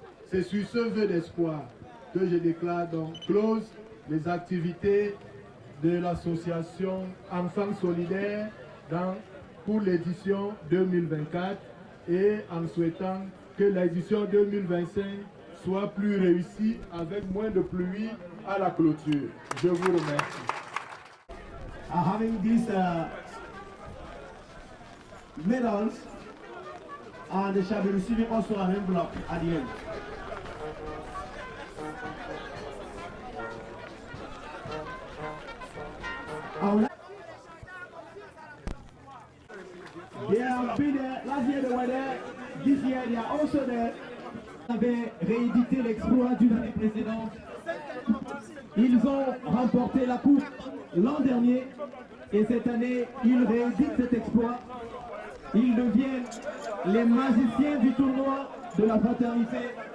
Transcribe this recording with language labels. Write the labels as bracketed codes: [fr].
[fr] C'est sur ce vœu d'espoir que je déclare donc close les activités de l'association Enfants Solidaires pour l'édition 2024 et en souhaitant que l'édition 2025 soit plus réussie avec moins de pluie à la clôture. Je vous remercie. [en] Having these medals, and they shall be receiving also an envelope at the end. They have been there, last year they were there, this year they are also there. [fr] Ils avaient réédité l'exploit d'une année précédente. Ils ont remporté la coupe l'an dernier et cette année ils rééditent cet exploit. Ils deviennent les magiciens du tournoi de la fraternité.